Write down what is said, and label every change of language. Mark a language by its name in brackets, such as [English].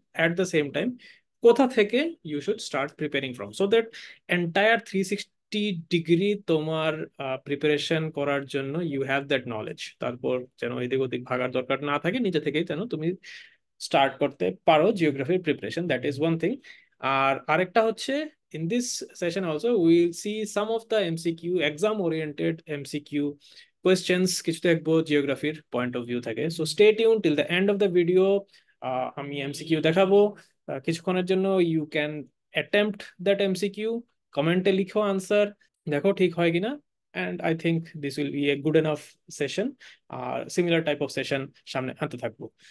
[English] at the same time [Bangla] কোথা থেকে [English] you should start preparing from, so that entire 360 degree [Bangla] তোমার preparation করার জন্য [English] You have that knowledge. [Bangla] তারপর যেন এদিক ওদিক ভাগার দরকার না থাকে, নিজে থেকেই যেন তুমি স্টার্ট করতে পারো জিওগ্রাফির preparation, [English] That is one thing. [Bangla] আর আরেকটা হচ্ছে, [English] in this session also we will see some of the MCQ exam oriented MCQ questions [Bangla] কিছু দেখবো জিওগ্রাফির পয়েন্ট অফ ভিউ থেকে। [English] So stay tune till the end of the video. [Bangla] আমি MCQ দেখাবো কিছুক্ষণের জন্য। [English] you can attempt that MCQ, [Bangla] কমেন্টে লিখো answer, দেখো ঠিক হয় কিনা। [English] And I think this will be a good enough session. [Bangla] Are similar type of session সামনে আনতে থাকবো।